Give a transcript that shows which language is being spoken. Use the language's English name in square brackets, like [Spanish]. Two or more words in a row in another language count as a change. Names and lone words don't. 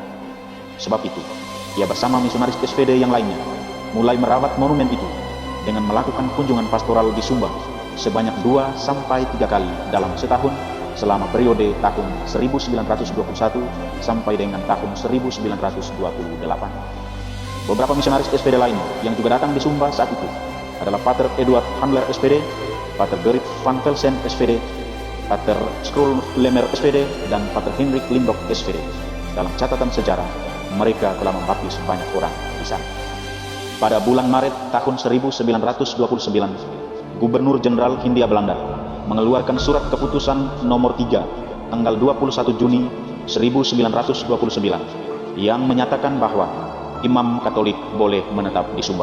[Indonesian] Sebab itu, ia bersama misionaris SVD yang lainnya mulai merawat monumen itu dengan melakukan kunjungan pastoral di Sumba sebanyak 2-3 kali dalam setahun selama periode tahun 1921 sampai dengan tahun 1928. Beberapa misionaris SVD lain yang juga datang di Sumba saat itu adalah Pater Edward Handler SVD, Pater Gerrit van Velsen SVD, Pater Skrull Lemer SVD, dan Pater Hendrik Lindok SVD. Dalam catatan sejarah, mereka telah membaptis banyak orang di sana. Pada bulan Maret tahun 1929, Gubernur Jenderal Hindia Belanda mengeluarkan surat keputusan nomor 3 tanggal 21 Juni 1929 yang menyatakan bahwa imam Katolik boleh menetap di Sumba.